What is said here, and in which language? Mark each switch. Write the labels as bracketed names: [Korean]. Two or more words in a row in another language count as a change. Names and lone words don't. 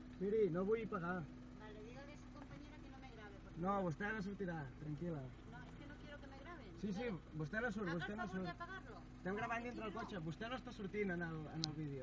[Catalan] Miri, no vull pagar. Vale, [Spanish] dígale a su compañera que no me grabe. [Catalan] No, vostè no sortirà, tranquil·la. No, [Spanish] es que no quiero que me graben. [Catalan] Sí, sí, vostè no surt, [Spanish] Haga [Catalan] vostè [Spanish] el [Catalan] no [Spanish] favor de [Catalan] surt. [Spanish] apagarlo. [Catalan] Estem gravant dintre el cotxe, vostè no està sortint en el vídeo.